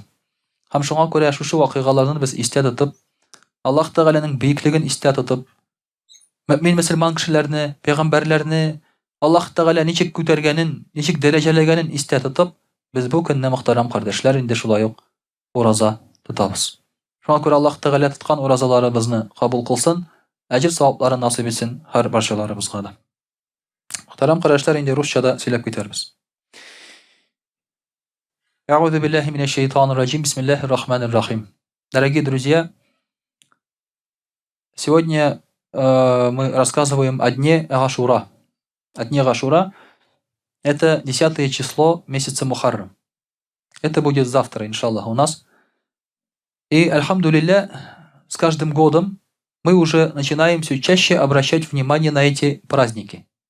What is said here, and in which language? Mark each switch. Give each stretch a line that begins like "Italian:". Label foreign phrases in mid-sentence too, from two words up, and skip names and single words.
Tatar: Һәм шуңа күрә шушы вакыйгаларны без истә тотып, Аллаһ Тәгаләнең бөеклеген истә тотып, мөэмин мөселман кешеләрне, пәйгамбәрләрне Аллаһ Тәгалә ничек күтәргәнен, ничек дәрәҗәләгәнен истә тотып, Без бу көнне мөхтәрәм кардәшләр инде шулай ук ураза тотабыз. Шуңа күрә Аллаһ Тәгалә тоткан уразаларыбызны кабул кылсын, әҗр савапларын насыйп итсен һәр барчаларыбызга да. Мөхтәрәм кардәшләр, инде русчада сөйләп китәрбез.
Arabic: أعوذ بالله من الشيطان الرجيم. بسم الله الرحمن الرحيم.
Russian: Дорогие друзья, сегодня мы рассказываем о дне Ашура. О дне Ашура. Это 10 число месяца Мухаррам. Это будет завтра, иншаллах, у нас. И, альхамдулилля, с каждым годом мы уже начинаем все чаще обращать внимание на эти праздники.